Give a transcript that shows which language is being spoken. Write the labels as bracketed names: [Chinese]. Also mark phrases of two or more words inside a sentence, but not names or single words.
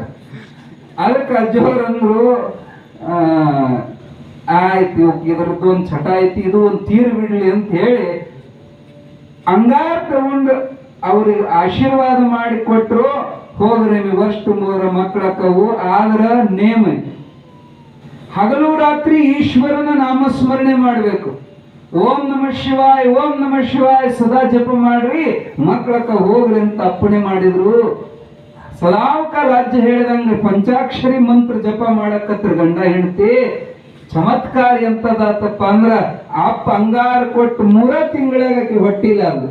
[Kannada] ಅದಕ್ಕೆ ಅಜ್ಜವ್ರ ಅಂದ್ರು ಆಯ್ತು ಇದ್ರದ್ದು ಒಂದ್ ಚಟ ಐತಿ, ಇದು ಒಂದ್ ತೀರ್ ಬಿಡ್ಲಿ ಅಂತ ಹೇಳಿ ಅಂಗಾರ ತಗೊಂಡು ಅವ್ರಿಗೆ ಆಶೀರ್ವಾದ ಮಾಡಿ ಕೊಟ್ರು. ಹೋಗ್ರಿ ನೀವು ಅಷ್ಟು 3 ಮಕ್ಕಳಕ್ಕವು. ಆದ್ರ ನೇಮ ಹಗಲು ರಾತ್ರಿ ಈಶ್ವರನ ನಾಮಸ್ಮರಣೆ ಮಾಡ್ಬೇಕು. [Sanskrit] ಓಂ ನಮಃ ಶಿವಾಯ ಓಂ ನಮಃ ಶಿವಾಯ [Kannada] ಸದಾ ಜಪ ಮಾಡ್ರಿ, ಮಕ್ಕಳಕ್ಕ ಹೋಗ್ರಿ ಅಂತ ಅಪ್ಪಣೆ ಮಾಡಿದ್ರು. ಸದಾವಕ ರಾಜ್ಯ ಹೇಳಿದಂಗ ಪಂಚಾಕ್ಷರಿ ಮಂತ್ರ ಜಪ ಮಾಡಕತ್ರ ಗಂಡ ಹೆಂಡತಿ. ಚಮತ್ಕಾರ ಎಂತದಾತಪ್ಪ ಅಂದ್ರ ಅಪ್ಪ ಅಂಗಾರ ಕೊಟ್ಟು 3 ತಿಂಗಳಾಗಕ್ಕೆ ಹೊಟ್ಟಿಲ್ಲ ಅದು.